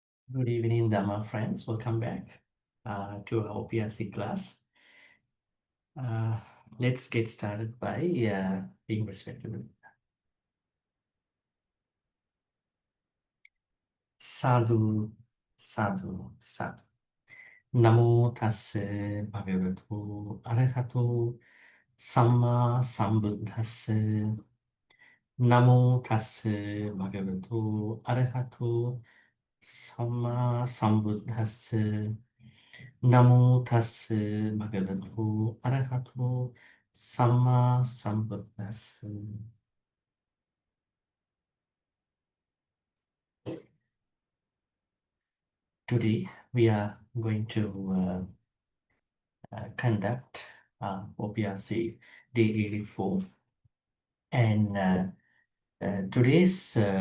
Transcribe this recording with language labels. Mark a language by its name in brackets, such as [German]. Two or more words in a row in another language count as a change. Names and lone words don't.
[English] Good evening, Dhamma friends. Welcome back to our OPRC class. Uh, let's get started by being respectful. [Pali] Sadhu, sadhu, sadhu. Namo tassa bhagavato arahato samma sambuddhassa. Namo tassa bhagavato arahato samma sambuddhassa. Namo tassa bhagavato arahato samma sambuddhassa. [English] Today we are going to conduct OPRC Day 84, and today's